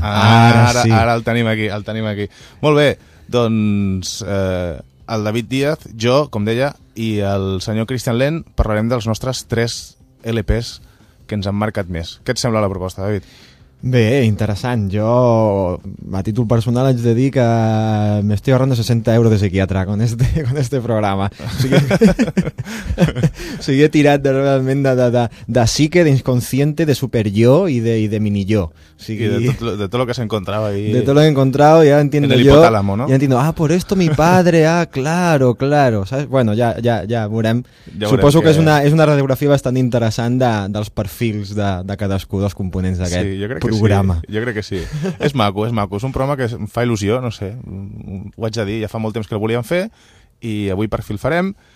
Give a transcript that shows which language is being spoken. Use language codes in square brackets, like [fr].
[ca] Ara el tenim aquí, el tenim aquí. Molt bé, doncs... El David Díaz, jo, com deia, i el senyor Christian Lent parlarem dels nostres tres LPs que ens han marcat més. Què et sembla la proposta, David? Bé, interessant. Jo, a títol personal, haig de dir que m'estic ahorrant 60 euros de psiquiatra [es] con este programa. [ca] O sigui, he tirat realment de psique, d'inconsciente, de superyo i de mini-yo. O sigui, de tot el que s'encontrava [es] ahí. [ca] De tot el que encontrava, ja [es] entiendo [ca] en el jo. En l'hipotàlamo, no? [es] Ja entiendo, por esto mi padre, claro. ¿Sabes? Bueno, [ca] ja veurem. Suposo que és una radiografia bastant interessant dels perfils de cadascú dels components d'aquest. Sí, programa. Sí, jo crec que sí. És maco. És un programa que em fa il·lusió, no sé. Ho haig de dir, ja fa molt temps que el volíem fer i avui per fi el farem.